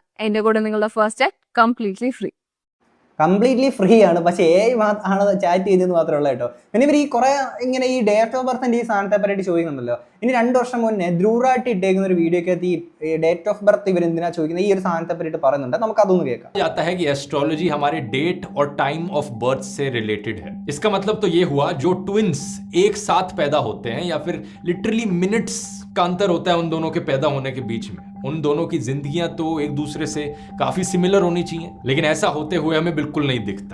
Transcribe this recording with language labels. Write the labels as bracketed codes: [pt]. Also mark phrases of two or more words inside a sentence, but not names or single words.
[ml] എന്റെ കൂടെ നിങ്ങളുടെ [en] first act completely free. completely free [ml] ആണ്. പക്ഷേ ആണ് ചാറ്റ് ചെയ്തതെന്ന് മാത്രമേ ഉള്ളൂ കേട്ടോ. പിന്നെ ഇവർ ഈ കുറെ ഇങ്ങനെ ഈ [en] date of birth [ml] ഈ സാധനത്തെ പറ്റി ചോദിക്കുന്നുണ്ടല്ലോ. ഇനി 2 വർഷം മുന്നേ ധ്രുവറായിട്ട് ഇട്ടേക്കുന്ന ഒരു വീഡിയോക്കകത്ത് ഈ [en] date of birth [ml] ഇവർ എന്തിനാ ചോദിക്കുന്നത് ഈ ഒരു സാധനത്തെ പറ്റിയിട്ട് പറയുന്നുണ്ട്. നമുക്ക് അതൊന്ന് കേൾക്കാം. [hi] जाता है कि एस्ट्रोलॉजी हमारे डेट और [en] time of birth [hi] से रिलेटेड है. इसका मतलब तो ये हुआ जो ट्विंस एक साथ पैदा होते हैं या फिर [en] literally minutes [hi] का अंतर होता है उन दोनों के पैदा होने के बीच में. उन दोनों की जिंदगियां तो एक दूसरे से काफी सिमिलर होनी चाहिए, लेकिन ऐसा होते हुए हमें बिल्कुल नहीं दिखता.